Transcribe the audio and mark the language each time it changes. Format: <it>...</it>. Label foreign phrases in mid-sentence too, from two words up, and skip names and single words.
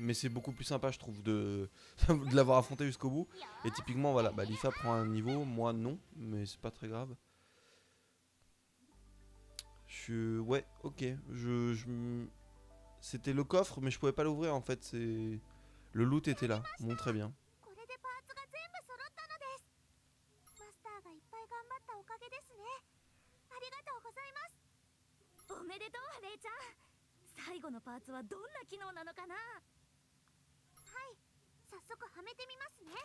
<fr>Mais c'est beaucoup plus sympa, je trouve, de l'avoir affronté jusqu'au bout. Et typiquement, voilà, bah, Lisa prend un niveau, moi non. Mais c'est pas très grave. Ouais, ok. C'était le coffre, mais je pouvais pas l'ouvrir en fait. Le loot était là. Bon, très bien.</fr> <ja>おめでとう姉ちゃん。最後のパーツはどんな機能なのかな。はい、早速はめてみますね。</ja>